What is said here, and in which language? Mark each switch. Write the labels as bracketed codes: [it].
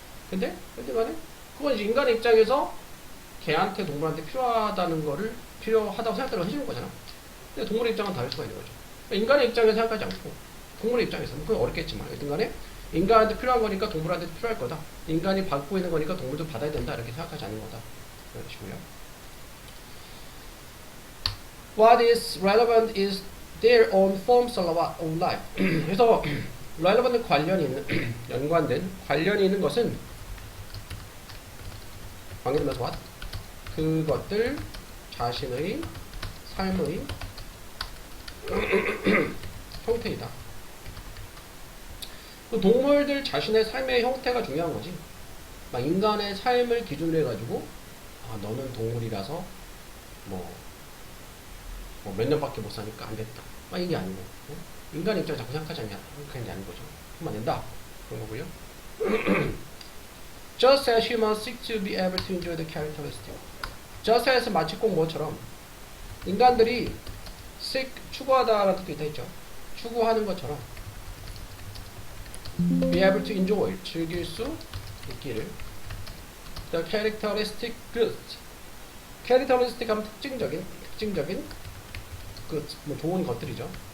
[ko] 근데 말은 그건 이제 인간의 입장에서 개한테 동물한테 필요하다고 생각대로 해주는 거잖아. 근데 동물의 입장은 다를 수가 있는 거죠. 인간의 입장에서 생각하지 않고 동물의 입장에서는 그건 어렵겠지만 여튼간에 인간한테 필요한 거니까 동물한테도 필요할 거다. 인간이 받고 있는 거니까 동물도 받아야 된다. 이렇게 생각하지 않는 거다. 그런 식이고요. [en] What is relevant is their own forms of life. [ko] 그래서 relevant 연관된 관련이 있는 것은 관계되면서 what? 그것들 자신의 삶의 형태이다. 그 동물들 자신의 삶의 형태가 중요한 거지. 막 인간의 삶을 기준으로 해가지고 너는 동물이라서 뭐 몇 년밖에 못 사니까 안 됐다. 막 이게 아니고 인간 입장에 자꾸 생각하지 않냐? 그런 게 아닌 거죠. 그럼 안 된다. 그런 거고요. [en] Just as humans seek to be able to enjoy the characteristic. Just as [ko] 마치 꼭 뭐처럼 인간들이 seek 추구하다라는 뜻도 있다 했죠. 추구하는 것처럼 [en] be able to enjoy [ko] 즐길 수 있기를 [en] the characteristic goods. [ko] characteristic 하면 특징적인 뭐 좋은 것들이죠.